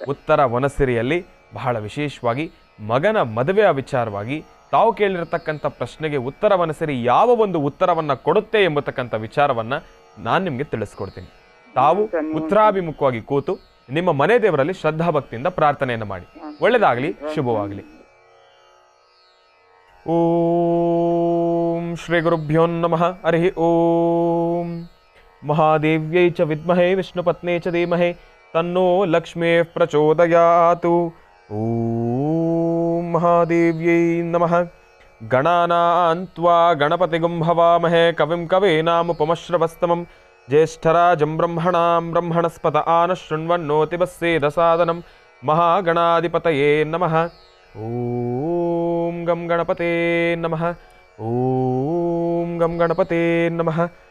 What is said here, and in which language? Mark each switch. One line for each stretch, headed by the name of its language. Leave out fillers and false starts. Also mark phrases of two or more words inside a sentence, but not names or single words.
Kannada: ಉತ್ತರ ವನಸಿರಿಯಲ್ಲಿ ಬಹಳ ವಿಶೇಷವಾಗಿ ಮಗನ ಮದುವೆಯ ವಿಚಾರವಾಗಿ ತಾವು ಕೇಳಿರತಕ್ಕಂಥ ಪ್ರಶ್ನೆಗೆ ಉತ್ತರ ವನಸಿರಿ ಯಾವ ಒಂದು ಉತ್ತರವನ್ನ ಕೊಡುತ್ತೆ ಎಂಬತಕ್ಕಂಥ ವಿಚಾರವನ್ನ ನಾನು ನಿಮ್ಗೆ ತಿಳಿಸ್ಕೊಡ್ತೀನಿ. ತಾವು ಉತ್ತರಾಭಿಮುಖವಾಗಿ ಕೂತು ನಿಮ್ಮ ಮನೆ ದೇವರಲ್ಲಿ ಶ್ರದ್ಧಾ ಭಕ್ತಿಯಿಂದ ಪ್ರಾರ್ಥನೆಯನ್ನು ಮಾಡಿ. ಒಳ್ಳೆದಾಗ್ಲಿ, ಶುಭವಾಗ್ಲಿ.
Sanskrit: ಓಂ ಶ್ರೀ ಗುರುಭ್ಯೋ ನಮಃ. ಹರಿ ಓಂ. ಮಹಾದೇವ್ಯೈ ಚ ವಿದ್ಮಹೇ ವಿಷ್ಣುಪತ್ನೇ ಚ ಧೀಮಹಿ ತನ್ನೋ ಲಕ್ಷ್ಮೀ ಪ್ರಚೋದಯಾತು. ಓಂ ಮಹಾದೇವ್ಯೈ ನಮಃ. ಗಣಾನಾಂ ತ್ವಾ ಗಣಪತಿಗಂ ಹವಾಮಹೇ ಕವಿಂ ಕವೀನಾಮುಪಮಶ್ರವಸ್ತಮಂ ಜ್ಯೇಷ್ಠರಾಜಂ ಬ್ರಹ್ಮಣಾಂ ಬ್ರಹ್ಮಣಸ್ಪತ ಆನಃ ಶೃಣ್ವನ್ನೋತಿಭಸ್ಸೇದ ಸಾದನಂ. ಮಹಾಗಣಾಧಿಪತಯೇ ನಮಃ. ಓಂ ಗಂ ಗಣಪತೇ ನಮಃ. ಓಂ ಗಂ ಗಣಪತೇ ನಮಃ.